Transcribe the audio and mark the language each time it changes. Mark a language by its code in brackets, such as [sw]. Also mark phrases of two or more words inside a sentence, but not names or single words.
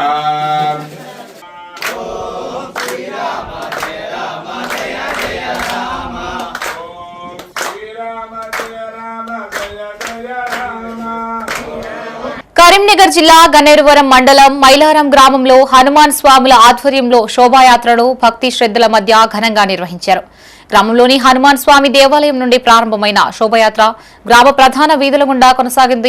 [hi] ओम श्री राम जय राम जय जय राम ओम श्री राम जय राम जय जय राम. [te] కరీంనగర్ జిల్లా గన్నేరువరం మండలం మైలారం గ్రామంలో హనుమాన్ స్వాముల ఆధ్వర్యంలో శోభాయాత్రను భక్తి శ్రద్ధల మధ్య ఘనంగా నిర్వహించారు. గ్రామంలోని హనుమాన్ స్వామి దేవాలయం నుండి ప్రారంభమైన శోభయాత్ర గ్రామ ప్రధాన వీధుల గుండా కొనసాగింది.